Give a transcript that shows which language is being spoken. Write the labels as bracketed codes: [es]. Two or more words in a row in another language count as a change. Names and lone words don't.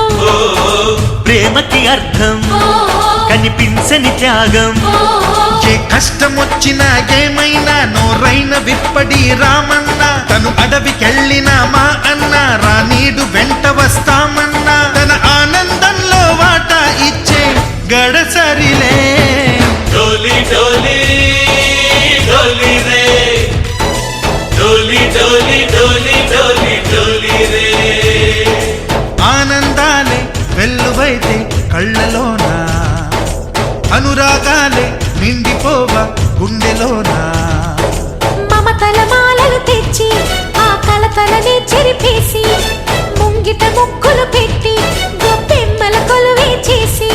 [te] ప్రేమకి అర్థం కనిపించని త్యాగం ఏ కష్టం వచ్చినా ఏమైనా నోరైన విప్పడి రామన్నా తను అడవికెళ్ళినా మా అన్న రానీడు వెంట వస్తామన్నా తన ఆనందంలో వాటా ఇచ్చే గడసరిలే [hi] डोली डोली डोली रे डोली डोली डोली डोली डोली रे [te] ఆనందాలే వెల్లువైతే కళ్ళలోనా అనురాగాలే నిండిపోవా గుండెలోనా మమతల మాలలు తెచ్చి ఆ కలతలనే చెరిపేసి ముంగిట ముగ్గులు పెట్టి గొప్పెమ్మల కొలువే చేసి